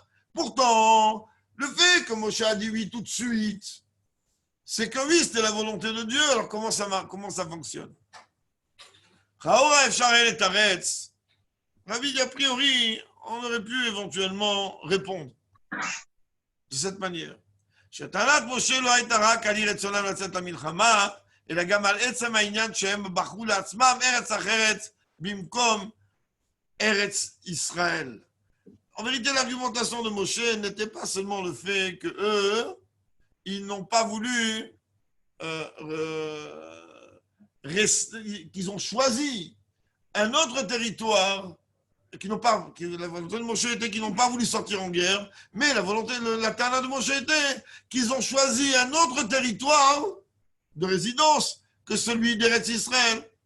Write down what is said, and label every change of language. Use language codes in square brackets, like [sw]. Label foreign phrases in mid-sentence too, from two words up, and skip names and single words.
[fr] Pourtant, le fait que Moshe a dit oui tout de suite, c'est que oui, c'était la volonté de Dieu. Alors comment ça fonctionne? Rabbi dit a priori, on aurait pu éventuellement répondre de cette manière. [he] שטענת משה לא הייתה רק על אי רצונם לצאת למלחמה, אלא גם על עצם העניין שהם בחרו לעצמם ארץ אחרת במקום ארץ ישראל. [fr] En vérité, l'argumentation de Moshe n'était pas seulement le fait que eux, ils n'ont pas voulu rester, qu'ils ont choisi un autre territoire, la volonté de Moshe était qu'ils n'ont pas voulu sortir en guerre, mais la tana de Moshe était qu'ils ont choisi un autre territoire de résidence que celui d'Eretz Israël.